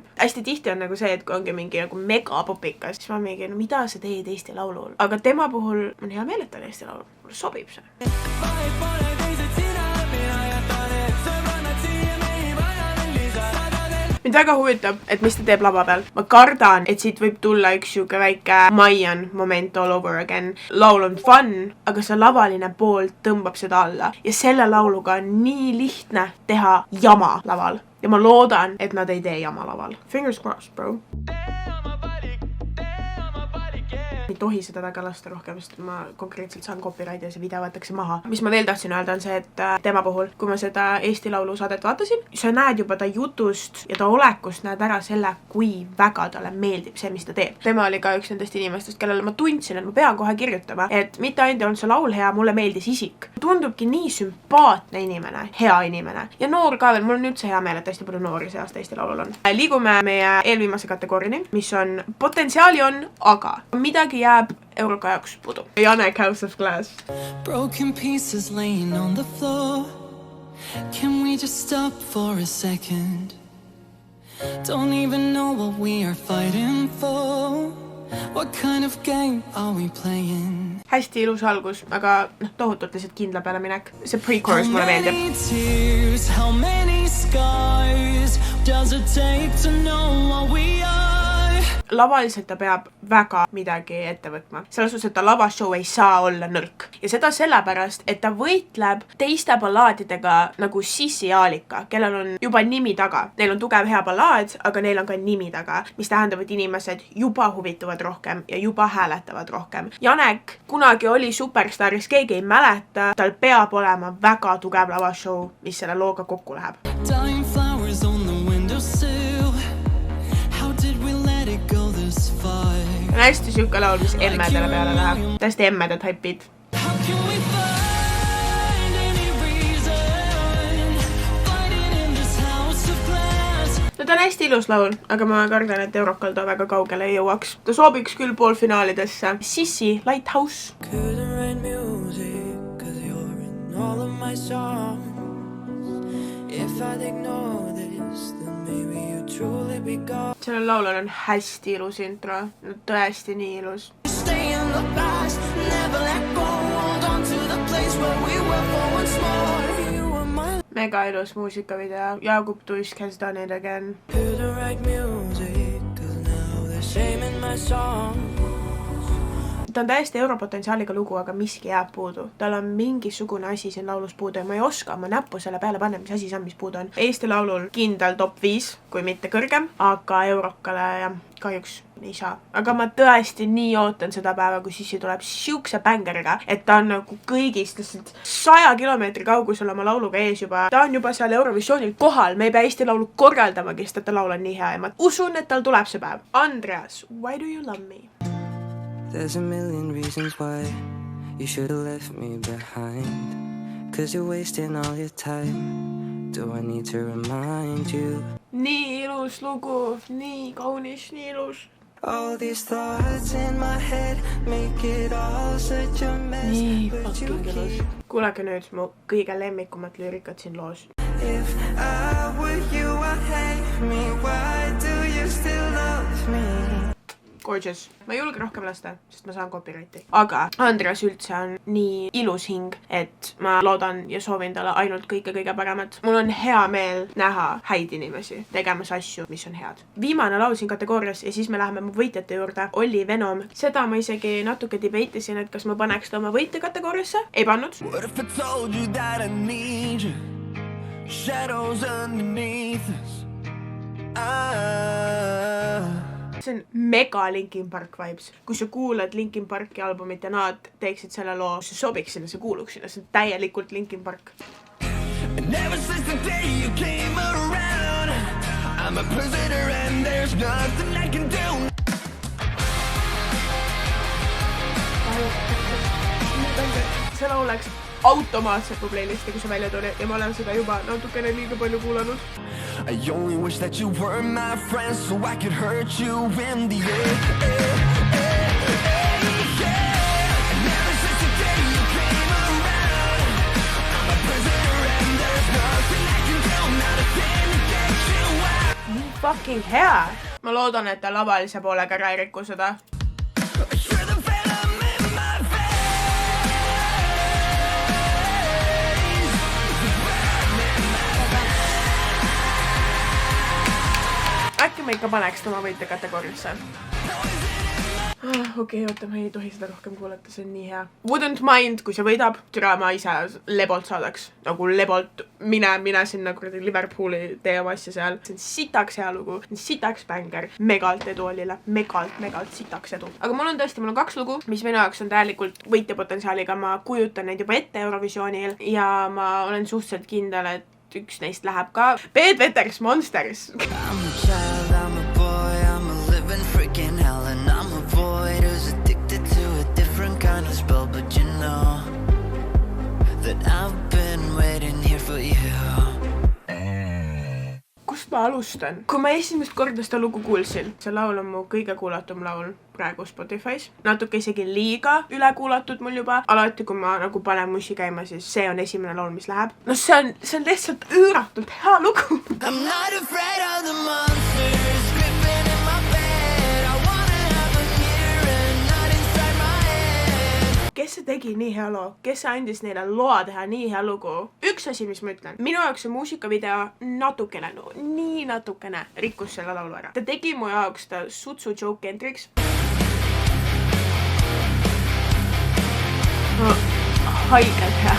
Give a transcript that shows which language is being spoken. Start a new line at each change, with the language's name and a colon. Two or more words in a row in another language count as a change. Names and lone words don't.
Estonian: Hästi tihti on nagu see, et kui ongi mingi nagu megapopikas, siis ma mingi, no mida sa teed Eesti Laulul? Aga tema puhul on hea meel, et ta on Eesti Laulul. Mulle sobib see. Mind väga huvitab, et mis ta teeb lava peal. Ma kardan, et siit võib tulla üks siuke väike Maian moment
English: all over again.
Estonian: Laul on fun, aga see lavaline pool tõmbab seda alla. Ja selle lauluga on nii lihtne teha jama laval. Ja ma loodan, et nad ei tee jama laval.
English: Fingers crossed, bro.
Estonian: Ei tohi seda väga lasta rohkem, sest ma konkreetselt saan copyrighti ja see video võetakse maha. Mis ma veel tahtsin öelda on see, et tema puhul, kui ma seda Eesti Laulu saadet vaatasin, sa näed juba ta jutust ja ta olekust näed ära selle, kui väga talle meeldib see, mis ta teeb. Tema oli ka üks nendest inimestest, kellele ma tundsin, et ma pean kohe kirjutama, et mitte ainult on see laul hea, mulle meeldis isik. Tundubki nii sümpaatne inimene, hea inimene ja noor ka veel. Mul on üldse hea meel, et hästi palju noori see aasta Eesti Laulul on. Liigume meie eelviimase kategooriani, mis on potentsiaali on, aga midagi jääb Euroka jaoks pudu. Janek, House of Glass.
English: Broken pieces laying on the floor. Can we just stop for a second? Don't even know what we are fighting for. What kind of game are we playing?
Estonian: Hästi ilus algus, aga tohutult lihtsalt kindla peale minek. See pre-chorus mulle meeldib.
English: How many tears, how many scars does it take to know what we are?
Estonian: Lavaliselt ta peab väga midagi ette võtma. Selles suhtes, et ta lavashow ei saa olla nõrk. Ja seda sellepärast, et ta võitleb teiste ballaadidega nagu Sissi ja Aalika, kellel on juba nimi taga. Neil on tugev hea ballaad, aga neil on ka nimi taga, mis tähendab, et inimesed juba huvituvad rohkem ja juba hääletavad rohkem. Janek kunagi oli superstaris, keegi ei mäleta. Tal peab olema väga tugev lavashow, mis selle looga kokku läheb.
English: Dying flowers on the windowsill. How did we let it go this far?
Estonian: On hästi siuke laul, mis emmedele peale läheb. Täiesti emmeded haipid.
English: How can we find any reason fighting in this house of glass?
Estonian: No ta on hästi ilus laul, aga ma kardan, et Eurokal ta väga kaugele ei jõuaks. Ta sobiks küll poolfinaalidesse. Sissi, Lighthouse.
English: Couldn't write music, cause you're in all of my songs. If I'd ignore this, then maybe you'd truly be gone.
Estonian: Sellel laulul on hästi ilus intro. No tõesti nii ilus.
English: Stay in the past, never let go. Hold on to the place where we were for once more. You were my
Estonian: Mega ilus muusikavideo.
English: Jakub Tuisk has done it again. couldn't write music, cause now there's shame in my song.
Estonian: Ta on täiesti europotentsiaaliga lugu, aga miski jääb puudu. Tal on mingisugune asi siin laulus puudu ja ma ei oska oma näppu selle peale panna, mis asi see on, mis puudu on. Eesti Laulul kindel top 5, kui mitte kõrgem, aga Eurokale jah, kahjuks ei saa. Aga ma tõesti nii ootan seda päeva, kui Sissi tuleb siukse bängeriga, et ta on nagu kõigist 100 kilomeetri kaugusel oma lauluga ees juba. Ta on juba seal Eurovisioonil kohal, me ei pea Eesti Laulu korraldamagi, sest ta laul on nii hea ja ma usun, et tal tuleb see päev. Andreas,
English: why do you love me? There's a million reasons why you should have left me behind. Cause you're wasting all your time. Do I need to remind you?
Estonian: Nii ilus lugu, nii kaunis, nii ilus.
English: All these thoughts in my head make it all such a mess.
Estonian: Nii
English: But you
Estonian: fucking ilus.
English: keep.
Estonian: Kuulake nüüd mu kõige lemmikumat lüürikat siin loos.
English: If I were you, I'd hate me. Why do you still love me? Gorgeous.
Estonian: Ma ei julge rohkem lasta, sest ma saan copyrighti. Aga Andreas üldse on nii ilus hing, et ma loodan ja soovin talle ainult kõige paremat. Mul on hea meel näha häid inimesi tegemas asju, mis on head. Viimane laul siin kategoorias ja siis me läheme mu võitjate juurde. Oli Venom. Seda ma isegi natuke debate'isin, et kas ma paneks ta oma võitja kategooriasse. Ei pannud.
English: What if I told you that I need you? Shadows underneath us.
Estonian: See on mega Linkin Park vibes. Kui sa kuulad Linkin Parki albumit ja nad teeksid selle loo, see sobiks sinna, see kuuluks sinna. See on täielikult Linkin Park.
English: And ever since the day you came around, I'm a prisoner and there's nothing I can do.
Estonian: see laul läks automaatselt mu playlisti, kui see välja tuli ja ma olen seda juba natukene liiga palju kuulanud.
English: I only wish that you were my friend so I could hurt you in the air. Never since the day you came around, I'm a prisoner and there's nothing I can do, not a thing to get you out.
Estonian: Nii fucking hea! Ma loodan, et ta lavalise poolega ära ei rikku seda.
English: You're the venom in my
Estonian: Äkki ma ikka paneks tema võite kategooriasse. Okei, oota, ma ei tohi seda rohkem kuulata, see on nii hea.
English: Wouldn't mind,
Estonian: kui see võidab. Türa ma ise lebolt saadaks. Nagu lebolt mine sinna kuradi Liverpooli tee oma asja seal. See on sitaks hea lugu. Sitaks bänger. Megalt edu Ollile. Megalt sitaks edu. Aga mul on 2 lugu, mis minu jaoks on täielikult võitjapotentsiaaliga. Ma kujutan neid juba ette Eurovisioonil ja ma olen suhteliselt kindel, et üks neist läheb ka. Peet Veters, Monsters.
English: I'm a child, I'm a boy, I'm a living freaking hell, and I'm a void who's addicted to a different kind of spell, but you know that I've been waiting here for you.
Estonian: Kust ma alustan? Kui ma esimest korda seda lugu kuulsin, see laul on mu kõige kuulatum laul praegu Spotify's. Natuke isegi liiga üle kuulatud mul juba. Alati, kui ma nagu panen mussi käima, siis see on esimene laul, mis läheb. No see on lihtsalt üüratult hea lugu.
English: I'm not afraid of the monsters creeping in my bed. I wanna have them here and not inside my head.
Estonian: Kes see tegi nii hea loo? Kes see andis neile loa teha nii hea lugu? Üks asi, mis ma ütlen. Minu jaoks see muusikavideo natukene, nii natukene rikkus selle laulu ära. Ta tegi mu jaoks ta sutsu joke entriks. Haigelt hea.